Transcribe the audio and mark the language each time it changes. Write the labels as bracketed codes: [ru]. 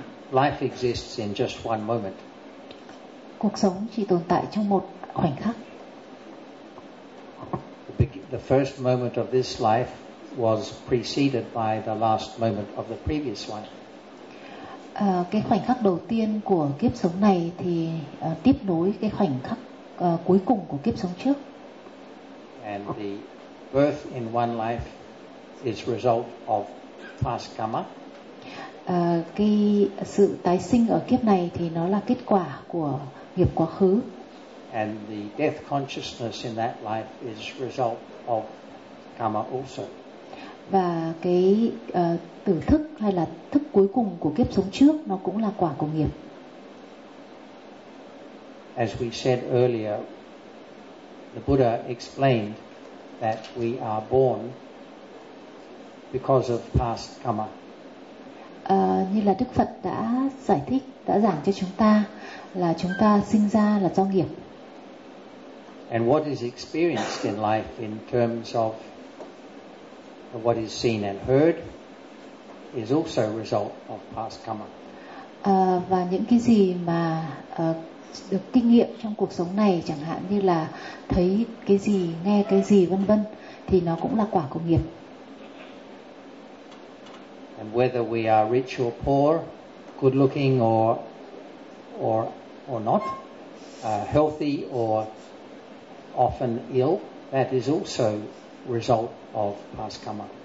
[en] Life exists in just one moment. [vi] Cuộc sống chỉ tồn tại trong một khoảnh khắc. [en] The first moment of this life was preceded by the last moment of the previous life. [vi] Cái khoảnh khắc đầu tiên của kiếp sống này thì tiếp nối cái khoảnh khắc cuối cùng của kiếp sống trước. [en] And the birth in one life is result of past karma. [vi] Cái sự tái sinh ở kiếp này thì nó là kết quả của nghiệp quá khứ. [en] And the death consciousness in that life is result of karma also. [vi] Và cái tử thức hay là thức cuối cùng của kiếp sống trước nó cũng là quả của nghiệp. [en] as we said earlier, the Buddha explained that we are born because of past karma. [vi] Như là Đức Phật đã giải thích, đã giảng cho chúng ta là chúng ta sinh ra là do nghiệp. [en] And what is experienced in life in terms of what is seen and heard is also a result of past karma. [vi] Và những cái gì mà được kinh nghiệm trong cuộc sống này, chẳng hạn như là thấy cái gì, nghe cái gì, vân vân, thì nó cũng là quả của nghiệp. [en] And whether we are rich or poor, good looking or not, healthy or often ill, that is also result of past karma.